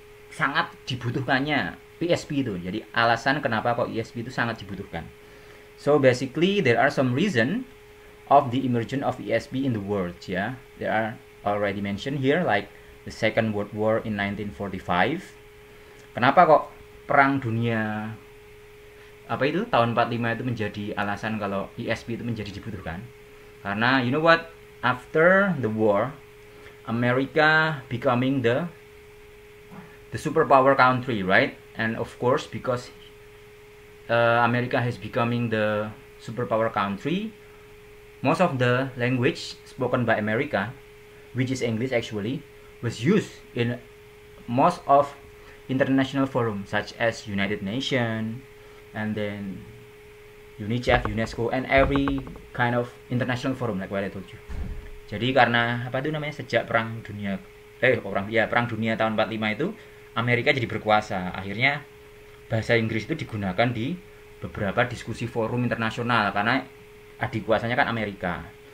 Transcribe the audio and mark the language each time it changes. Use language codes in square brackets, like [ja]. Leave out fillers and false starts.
[id] Sangat dibutuhkannya ESP itu. Jadi alasan kenapa kok ESP itu sangat dibutuhkan. [en] So basically there are some reason of the emergence of ESP in the world ya. There are already mentioned here, like the Second World War in 1945. [id] Kenapa kok perang dunia tahun 45 itu menjadi alasan kalau ESP itu menjadi dibutuhkan? Karena [en] you know what, after the war, America becoming the superpower country, right? And of course because America has becoming the superpower country, most of the language spoken by America, which is English actually, was used in most of international forums such as United Nations, and then UNICEF, UNESCO, and every kind of international forum like what I told you. [id] Jadi karena sejak perang dunia tahun 45 itu Amerika jadi berkuasa. Akhirnya bahasa Inggris itu digunakan di beberapa diskusi forum internasional karena adik kuasanya kan Amerika.